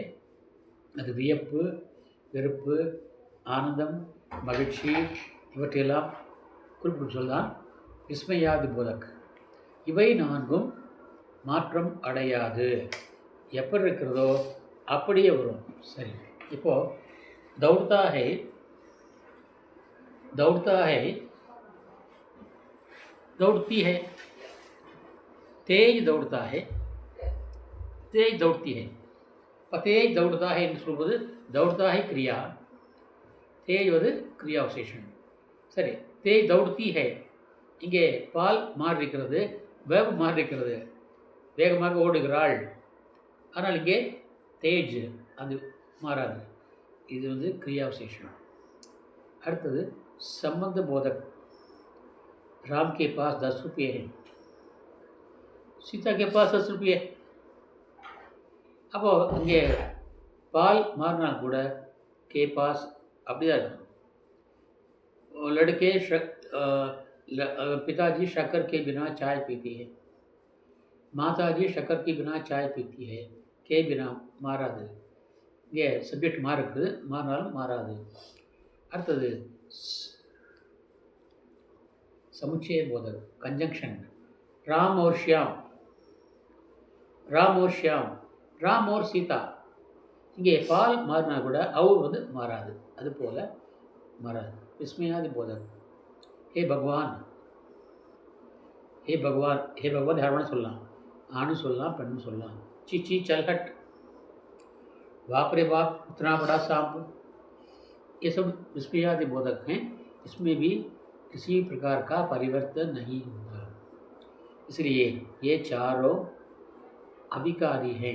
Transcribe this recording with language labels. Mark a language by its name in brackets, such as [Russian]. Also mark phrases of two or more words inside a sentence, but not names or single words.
[Tamil] அது வியப்பு, வெறுப்பு, ஆனந்தம், மகிழ்ச்சி இவற்றையெல்லாம் குறிப்பிட்டு சொல்லலாம். [Hindi] विस्मयादि बोधक. [Tamil] இவை 4 மாற்றம் அடையாது, எப்படி இருக்கிறதோ அப்படியே வரும். சரி, இப்போது [Hindi] दौड़ता है दौड़ता है, दौड़ती है, तेज दौड़ता है, तेज दौड़ती है. [Tamil] இப்போ [Hindi] तेज दौड़ता है [Tamil] என்று சொல்வது [Hindi] दौड़ता है [Tamil] கிரியா, தேஜ் வந்து [Hindi] क्रिया विशेषण. [Tamil] சரி, [Hindi] तेज दौड़ती है, [Tamil] இங்கே பால் மாறி இருக்கிறது, வேகம் மாறி இருக்கிறது, வேகமாக ஓடுகிறாள். ஆனால் இங்கே தேஜ் அது மாறாது, இது வந்து [Hindi] क्रिया विशेषण. அடுத்தது संबंध बोधक. राम के पास 10 रुपये हैं, सीता के पास 10 रुपये. [Tamil] அப்போது இங்கே பால் மாறினா கூட [Hindi] के पास [Tamil] அப்படிதான் இருக்கும். [Hindi] लड़के पिताजी शक्कर के बिना चाय पीती है, माताजी शक्कर के बिना चाय पीती है, के बिना மாறாது. [Tamil] இங்கே சப்ஜெக்ட் மாறுக்குது, மாறினாலும் மாறாது. [Hindi] அடுத்தது समुच्चय बोधक कंजंक्शन. राम और श्याम, राम और श्याम, राम और सीता. [Tamil] இங்கே பால் மாறினா கூட அவர் வந்து மாறாது, அது போல் மாறாது. [Hindi] विस्मयादि बोधक. हे भगवान, हे भगवान, हे भगवान [Tamil] யார் சொல்லலாம், ஆணும் சொல்லலாம், பெண்ணும் சொல்லலாம். [Hindi] ची ची चल हट, बाप रे बाप इतना बड़ा सांप, ये सब विस्मयादि बोधक हैं. इसमें भी किसी प्रकार का परिवर्तन नहीं होता. इसलिए ये चारों अविकारी हैं.